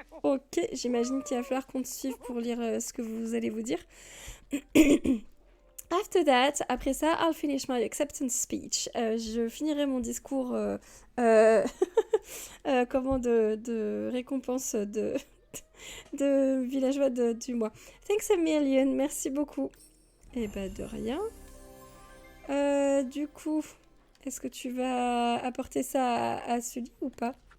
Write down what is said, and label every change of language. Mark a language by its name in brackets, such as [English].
[French] Ok, j'imagine qu'il va falloir qu'on te suive pour lire ce que vous allez vous dire. [English] After that, [French] après ça, [English] I'll finish my acceptance speech. [French] Je finirai mon discours comment de récompense de villageois du mois. [English] Thanks a million, [French] merci beaucoup. Et bah de rien. Du coup, est-ce que tu vas apporter ça à Sully ou pas?